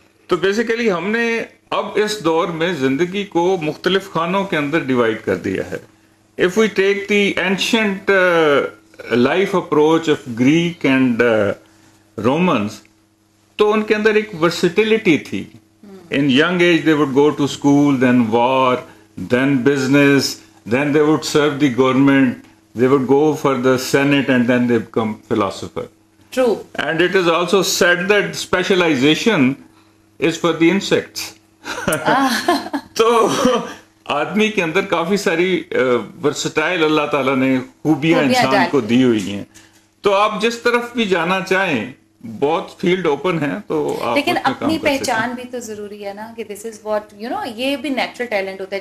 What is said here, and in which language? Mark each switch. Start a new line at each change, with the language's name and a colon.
Hindi: तो बेसिकली हमने अब इस दौर में ज़िंदगी को मुख्तलिफ खानों के अंदर डिवाइड कर दिया है।
English: if we take the ancient life approach of Greek and Romans,
Hindi: तो उनके अंदर एक वर्सिटिलिटी थी।
English: In young age, they would go to school, then war, then business, then they would serve the government, they would go for the Senate, and then they become philosopher. True. And it is also said that specialization is for the insects.
Hindi: तो आदमी के अंदर काफी सारी versatile अल्लाह ताला ने खूबियां इंसान को दी हुई हैं। तो आप जिस तरफ भी जाना चाहें, बहुत फील्ड ओपन है, तो आप लेकिन अपनी पहचान भी तो जरूरी है ना, कि
English: this is what
Hindi: ये भी नेचुरल टैलेंट होता है।